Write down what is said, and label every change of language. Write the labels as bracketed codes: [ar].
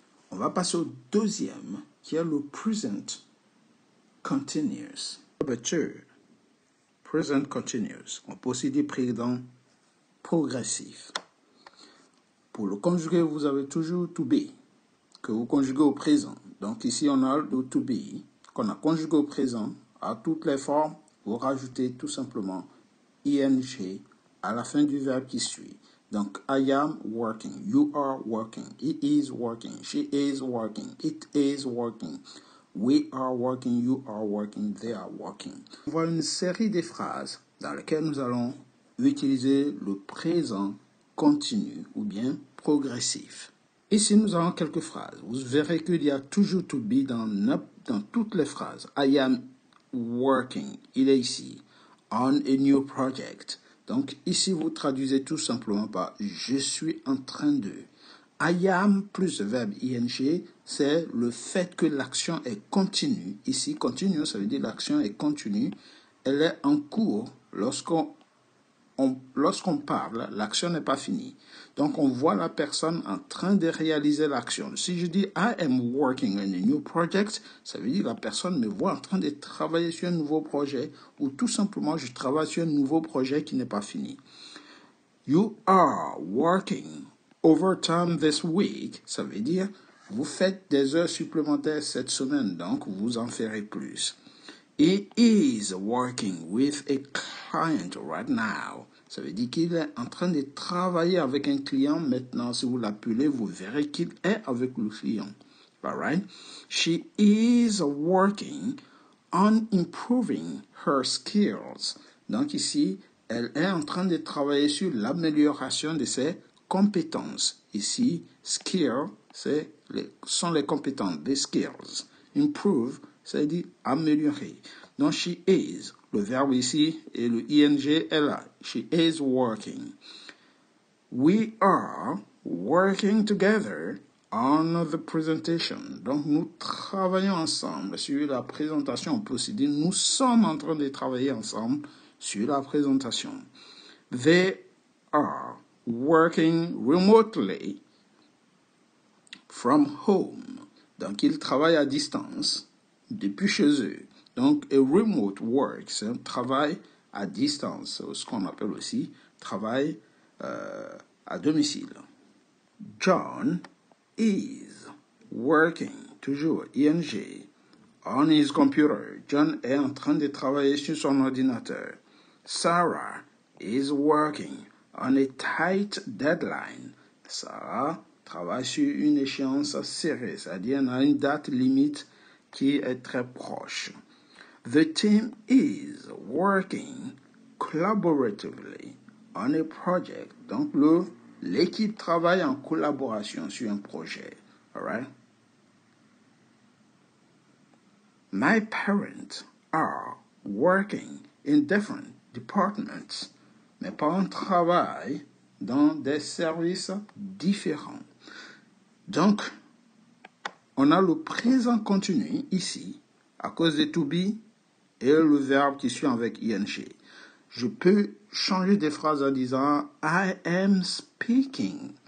[fr] On va passer au deuxième, qui est le present continuous. Present continuous. On peut aussi dire présent progressif. Pour le conjuguer, vous avez toujours to be, que vous conjuguez au présent. Donc ici, on a le to be, qu'on a conjugué au présent, à toutes les formes, vous rajoutez tout simplement ing à la fin du verbe qui suit. [en] Donc, I am working, you are working, he is working, she is working, it is working, we are working, you are working, they are working. [fr] On voit une série de phrases dans lesquelles nous allons utiliser le présent continu ou bien progressif. Ici, nous avons quelques phrases. Vous verrez qu'il y a toujours to be dans toutes les phrases. [en] I am working, [fr] il est ici. [en] On a new project. [fr] Donc, ici, vous traduisez tout simplement par je suis en train de. I am plus le verbe ing, c'est le fait que l'action est continue. Ici, continue, ça veut dire l'action est continue. Elle est en cours lorsqu'on parle, l'action n'est pas finie. Donc, on voit la personne en train de réaliser l'action. Si je dis [en] I am working on a new project, [fr] ça veut dire que la personne me voit en train de travailler sur un nouveau projet ou tout simplement je travaille sur un nouveau projet qui n'est pas fini. [en] You are working overtime this week, [fr] ça veut dire vous faites des heures supplémentaires cette semaine, donc vous en ferez plus. [en] He is working with a client right now. [fr] Ça veut dire qu'il est en train de travailler avec un client maintenant. Si vous l'appelez, vous verrez qu'il est avec le client. [en] All right? She is working on improving her skills. [fr] Donc ici, elle est en train de travailler sur l'amélioration de ses compétences. Ici, skill, sont les compétences, des skills. Improve, ça veut dire améliorer. Donc, [en] she is, [fr] le verbe ici et le ing est là. [en] She is working. We are working together on the presentation. [fr] Donc, nous travaillons ensemble sur la présentation. On peut aussi dire, nous sommes en train de travailler ensemble sur la présentation. [en] They are working remotely from home. [fr] Donc, ils travaillent à distance depuis chez eux. Donc, [en] a remote work, [fr] c'est un travail à distance, ce qu'on appelle aussi travail à domicile. [en] John is working, toujours ing, on his computer. [fr] John est en train de travailler sur son ordinateur. [en] Sarah is working on a tight deadline. [fr] Sarah travaille sur une échéance serrée, c'est-à-dire on a une date limite qui est très proche. [en] The team is working collaboratively on a project. [fr] Donc, l'équipe travaille en collaboration sur un projet. [en] All right? My parents are working in different departments. [fr] Mes parents travaillent dans des services différents. Donc, on a le présent continu ici, à cause de to be et le verbe qui suit avec ing. Je peux changer des phrases en disant [en] I am speaking.